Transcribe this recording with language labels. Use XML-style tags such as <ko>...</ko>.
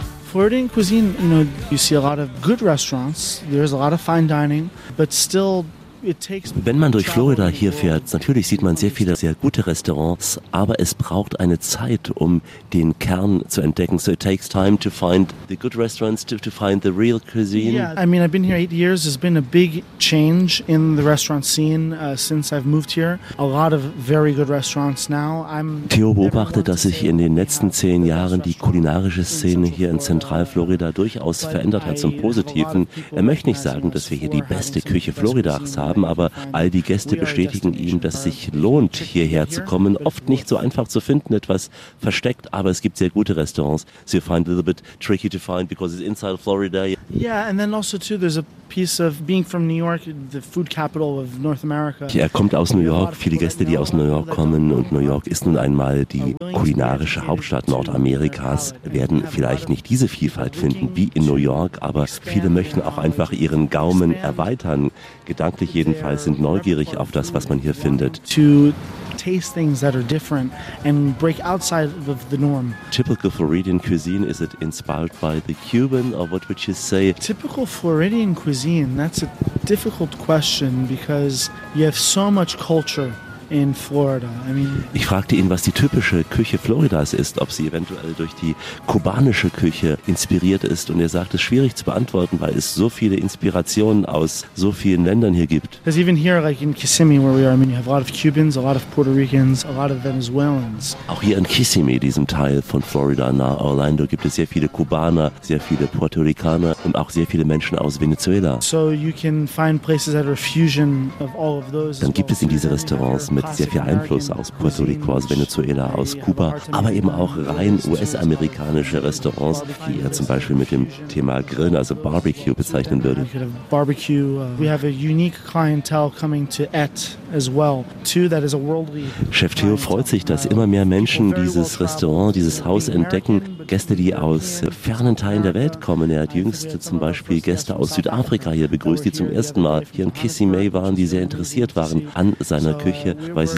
<en>Floridian cuisine, you know, you see a lot of good restaurants, there's a lot of fine dining, but still.</en> <de>Wenn man durch Florida hier fährt, natürlich sieht man sehr viele sehr gute Restaurants, aber es braucht eine Zeit, um den Kern zu entdecken.</de> <en>So it takes time to find the good restaurants, to find the real cuisine. Yeah, I mean, I've been here 8 years. There's been a big change in the restaurant scene since I've moved here. A lot of very good restaurants now.</en> <de>Theo beobachtet, dass sich in den letzten 10 Jahren die kulinarische Szene hier in Zentralflorida durchaus verändert hat zum Positiven. Er möchte nicht sagen, dass wir hier die beste Küche Floridas haben, aber all die Gäste bestätigen ihm, dass es sich lohnt, hierher zu kommen. Oft nicht so einfach zu finden, etwas versteckt, aber es gibt sehr gute Restaurants.</de> <en>So you find it a little bit tricky to find because it's inside of Florida. Yeah, and then also too, there's a piece of being from New York, the food capital of North America.</en> <de>Er kommt aus New York, viele Gäste, die aus New York kommen, und New York ist nun einmal die kulinarische Hauptstadt Nordamerikas, werden vielleicht nicht diese Vielfalt finden wie in New York, aber viele möchten auch einfach ihren Gaumen erweitern, gedanklich jedenfalls, sind neugierig auf das, was man hier findet.</de> <en>Taste things that are different and break outside of the norm. Typical Floridian cuisine, is it inspired by the Cuban, or what would you say? Typical Floridian cuisine, that's a difficult question because you have so much culture in Florida. I mean,</en> <de>ich fragte ihn, was die typische Küche Floridas ist, ob sie eventuell durch die kubanische Küche inspiriert ist. Und er sagte, es ist schwierig zu beantworten, weil es so viele Inspirationen aus so vielen Ländern hier gibt.</de> <en>Because even here, like in Kissimmee, where we are, I mean, you have a lot of Cubans, a lot of Puerto Ricans, a lot of Venezuelans.</en> <de>Auch hier in Kissimmee, diesem Teil von Florida nahe Orlando, gibt es sehr viele Kubaner, sehr viele Puerto Ricaner und auch sehr viele Menschen aus Venezuela.</de> <en>So you can find places that are a fusion of all of those.</en> <de>Dann gibt es in diese Restaurants mit sehr viel Einfluss aus Puerto Rico, aus Venezuela, aus Kuba, aber eben auch rein US-amerikanische Restaurants, die ihr zum Beispiel mit dem Thema Grillen, also Barbecue, bezeichnen würde.</de> <en>We have a unique clientele coming to Et as well. Two, that is a worldly.</en> <de>Chef Theo freut sich, dass immer mehr Menschen dieses Restaurant, dieses Haus entdecken. Gäste, die aus fernen Teilen der Welt kommen. Er hat jüngst zum Beispiel Gäste aus Südafrika hier begrüßt, die zum ersten Mal hier in Kissimmee waren, die sehr interessiert waren an seiner Küche. Weil sie</de>